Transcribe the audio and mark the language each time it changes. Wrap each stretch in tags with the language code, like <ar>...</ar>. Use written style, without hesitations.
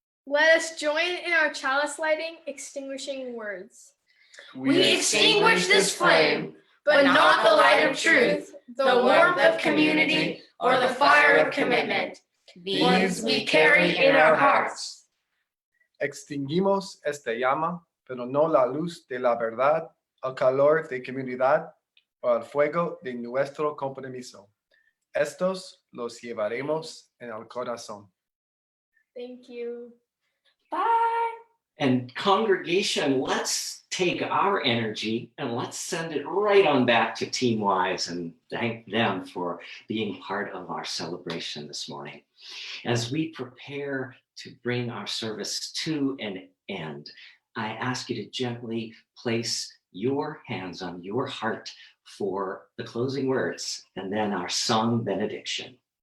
<en>Let us join in our chalice lighting, extinguishing words. We extinguish this flame, but not the light of truth, the warmth of community, or the fire of commitment. These we carry in our hearts.</en> <es>Extinguimos esta llama, pero no la luz de la verdad, al calor de comunidad o al fuego de nuestro compromiso. Estos los llevaremos en el corazón.</es> <en>Thank you. Bye. And congregation, let's take our energy and let's send it right on back to Team Wise and thank them for being part of our celebration this morning. As we prepare to bring our service to an end, I ask you to gently place your hands on your heart for the closing words and then our sung benediction.</en>